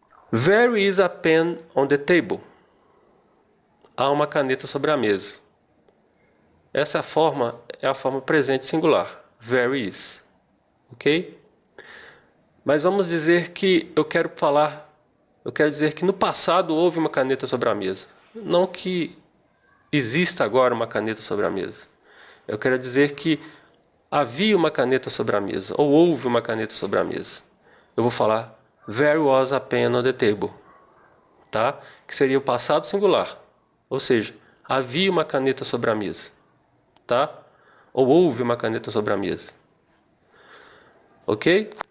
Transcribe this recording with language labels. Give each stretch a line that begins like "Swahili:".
English: There is a pen on the table.
Portuguese: Há uma caneta sobre a mesa. Essa forma é a forma presente singular.
English: There is.
Portuguese: Ok? Mas vamos dizer que eu quero dizer que no passado houve uma caneta sobre a mesa. Não que exista agora uma caneta sobre a mesa. Eu quero dizer que havia uma caneta sobre a mesa, ou houve uma caneta sobre a mesa. Eu vou falar
English: there was a pen on the table,
Portuguese: tá? Que seria o passado singular. Ou seja, havia uma caneta sobre a mesa, tá? Ou houve uma caneta sobre a mesa. Ok?